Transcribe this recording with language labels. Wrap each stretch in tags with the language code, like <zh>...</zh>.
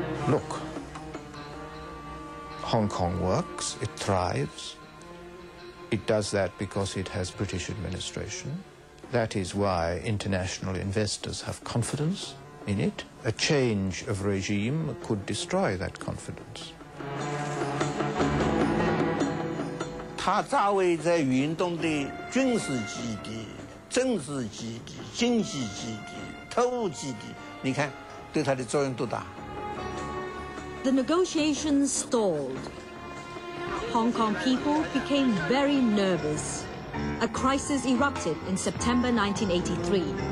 <en>Look, Hong Kong works, it thrives. It does that because it has British administration. That is why international investors have confidence in it. A change of regime could destroy that confidence.</en> <zh>它作为在运动的军事基地、政治基地、经济基地、特务基地，你看对它的作用多大。</zh> <en>The negotiations stalled. Hong Kong people became very nervous. A crisis erupted in September 1983.</en>